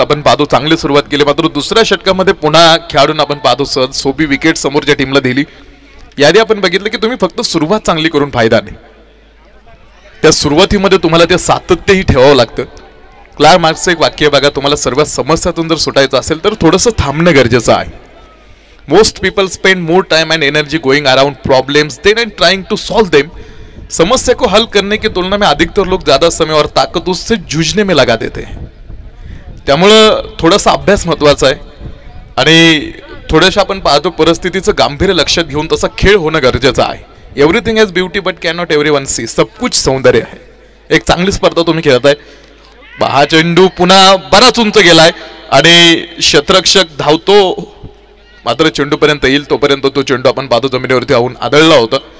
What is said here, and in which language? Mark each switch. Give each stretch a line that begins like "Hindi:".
Marathi: आपण पाहतो चांगली सुरुवात केली. मात्र दुसऱ्या षटकामध्ये पुन्हा खेळाडूंना आपण पाहतो सहज सोपी विकेट समोरच्या टीमला दिली. यादी आपण बघितलं की तुम्ही फक्त सुरुवात चांगली करून फायदा नाही. त्या सुरुवातीमध्ये तुम्हाला ते सातत्यही ठेवावं लागतं. क्लार्क मार्क्सचं एक वाक्य बघा, तुम्हाला सर्व समस्यातून जर सुटायचं असेल तर थोडंसं थांबणं गरजेचं आहे.
English: Most people spend more time and energy going around problems than and trying to solve them.
Hindi: समस्या को हल करने की तुलना में अधिकतर लोग ज्यादा समय और ताकत उससे जूझने में लगा देते हैं.
Marathi: त्यामुळं थोडासा अभ्यास महत्वाचा आहे आणि थोड्याशा आपण पाहतो परिस्थितीचं गांभीर्य लक्षात घेऊन तसा खेळ होणं गरजेचं आहे.
English: Everything has beauty but can not everyone see.
Marathi: सब कुछ सौंदर्य आहे. एक चांगली स्पर्धा तुम्ही खेळताय. हा चेंडू पुन्हा बराच उंच गेलाय आणि क्षेत्ररक्षक धावतो. मात्र चेंडूपर्यंत येईल तोपर्यंत तो चेंडू आपण पाहतो जमिनीवरती आऊन आदळला होता.